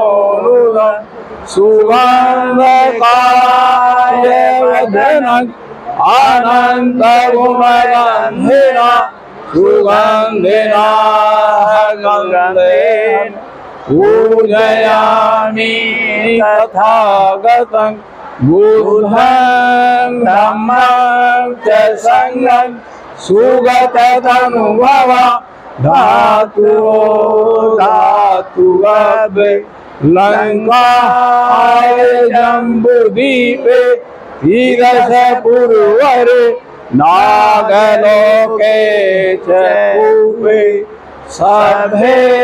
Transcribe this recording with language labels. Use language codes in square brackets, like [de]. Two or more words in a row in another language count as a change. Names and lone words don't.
[pi] तमोरुधं सुगन्धकाय वदनं अनंत गुणगंधेन सुगंधेना गंधेन पूजयामि तथागतं बुद्धं धम्मं च संघं सुगतमनुभव धातु धातुवद् लंकाय जम्बुदीपे तीरसपुरवरे नागलोके च पूर्वे सभे